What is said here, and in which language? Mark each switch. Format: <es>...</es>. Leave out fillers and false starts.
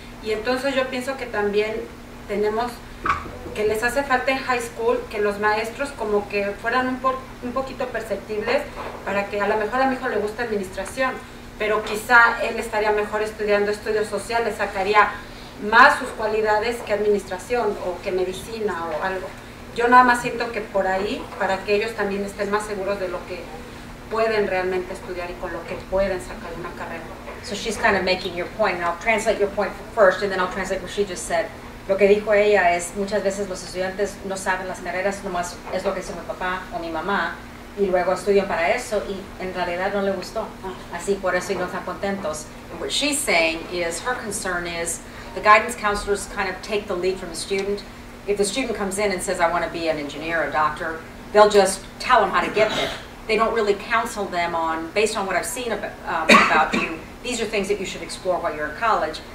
<es>Y entonces yo pienso que también tenemos, que les hace falta en high school que los maestros como que fueran un poquito perceptibles, para que a lo mejor a mi hijo le gusta administración, pero quizá él estaría mejor estudiando estudios sociales, sacaría más sus cualidades que administración o que medicina o algo. yo nada más siento que por ahí, para que ellos también estén más seguros de lo que pueden realmente estudiar y con lo que pueden sacar una carrera.</es> <en>So she's kind of making your point, and I'll translate your point first, and then I'll translate what she just said.</en> <es>Lo que dijo ella es, muchas veces los estudiantes no saben las carreras, nomás es lo que dice mi papá o mi mamá, y luego estudian para eso, y en realidad no le gustó. Así, por eso y no están contentos.</es> <en>And what she's saying is, her concern is, the guidance counselors kind of take the lead from the student. If the student comes in and says, I want to be an engineer, a doctor, they'll just tell them how to get there. They don't really counsel them on, based on what I've seen about you, these are things that you should explore while you're in college.</en>